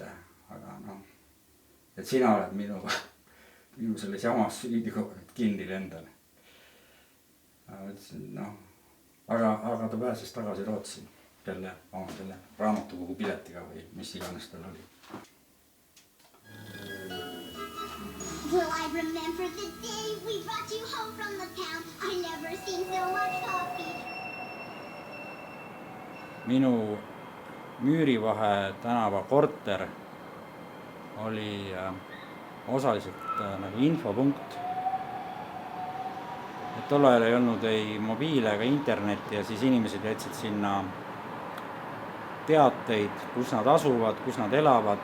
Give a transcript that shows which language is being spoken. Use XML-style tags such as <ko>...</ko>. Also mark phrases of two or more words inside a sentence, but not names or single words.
<et>Aga et sina oled minu selles jamas süüdi kinni lendale. Mõtlesin, aga ta pääses tagasi Rootsi selle raamatukogu piletiga või mis iganes tal oli.</et> <en>Well, I remember the day we brought you home from the town. I never seen so much coffee.</en> <et>Minu Müürivahe tänava korter oli osaliselt nagu infopunkt. Et tol ajal ei olnud ei mobiile ega internetti ja siis inimesed jätsid sinna teateid, kus nad asuvad, kus nad elavad.</et>